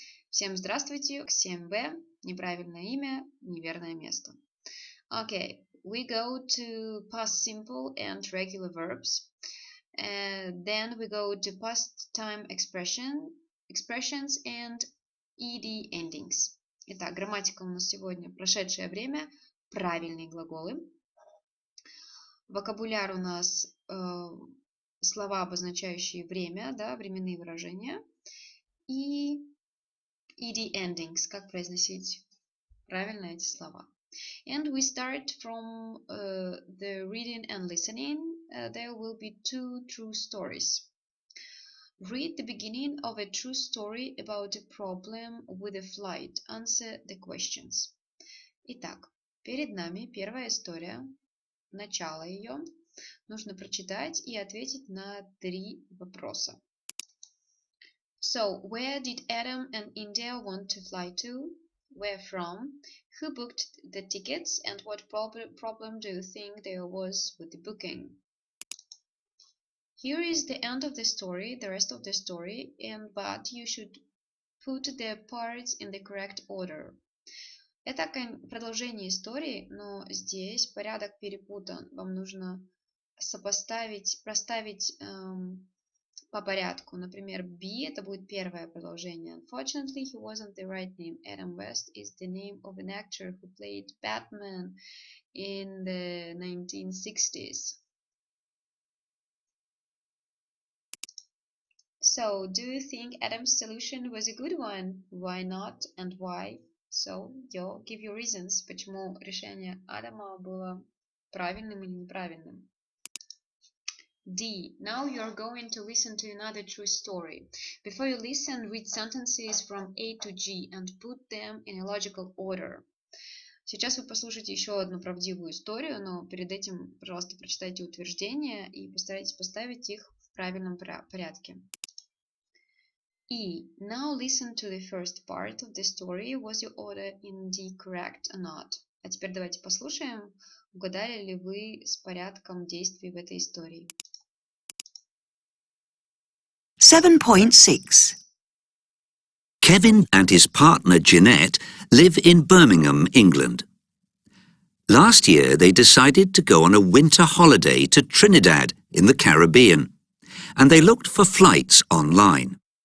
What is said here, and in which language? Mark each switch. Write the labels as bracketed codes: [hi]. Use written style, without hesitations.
[ru] Всем здравствуйте, 7b, неправильное имя, неверное место. [en] Okay, we go to past simple and regular verbs. Then we go to past time expressions and ed endings. [ru] Итак, грамматика у нас сегодня прошедшее время, правильные глаголы. Вокабуляр у нас слова, обозначающие время, да, временные выражения. И ed endings, как произносить правильно эти слова. [en] And we start from the reading and listening. There will be 2 true stories. Read the beginning of a true story about a problem with a flight. Answer the questions. [ru] Итак, перед нами первая история, начало ее. Нужно прочитать и ответить на 3 вопроса. [en] So, where did Adam and India want to fly to? Where from? Who booked the tickets? And what problem do you think there was with the booking? Here is the end of the story, the rest of the story, but you should put the parts in the correct order. [ru] Это продолжение истории, но здесь порядок перепутан. Вам нужно проставить по порядку. Например, B это будет первое продолжение. [en] Unfortunately, he wasn't the right name. Adam West is the name of an actor who played Batman in the 1960s. So, do you think Adam's solution was a good one? Why not and why? So, give your reasons, [ru] почему решение Адама было правильным или неправильным. [en] D. Now you're going to listen to another true story. Before you listen, read sentences from A to G and put them in a logical order. [ru] Сейчас вы послушаете еще одну правдивую историю, но перед этим, пожалуйста, прочитайте утверждения и постарайтесь поставить их в правильном порядке. [en] E. Now listen to the first part of the story. Was your order in D correct or not? [ru] А теперь давайте послушаем, угадали ли вы с порядком действий в этой истории. [en] 7.6 Kevin and his partner Jeanette live in Birmingham, England. Last year they decided to go on a winter holiday to Trinidad in the Caribbean, and they looked for flights online.